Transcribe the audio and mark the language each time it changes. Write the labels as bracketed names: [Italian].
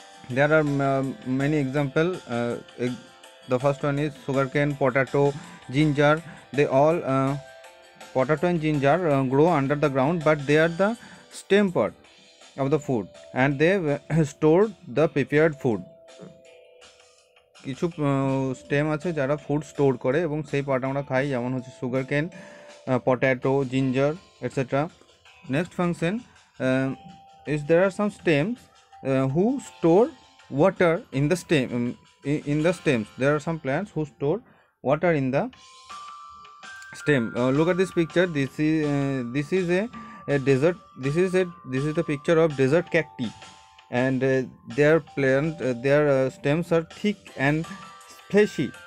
[English] There are many examples. The first one is sugarcane, potato, ginger. They all potato and ginger grow under the ground, but they are the stem part of the food, and they store the prepared food. [Bangla] কিছু stem আছে যারা food store করে এবং সেই part আমরা খাই, যেমন হচ্ছে sugarcane, potato, ginger, etcetera. [English] Next function is there are some stems who store water in the stem, in the stems. There are some plants who store water in the stem. Look at this picture. This is a desert. This is the picture of desert cacti, and their stems are thick and fleshy.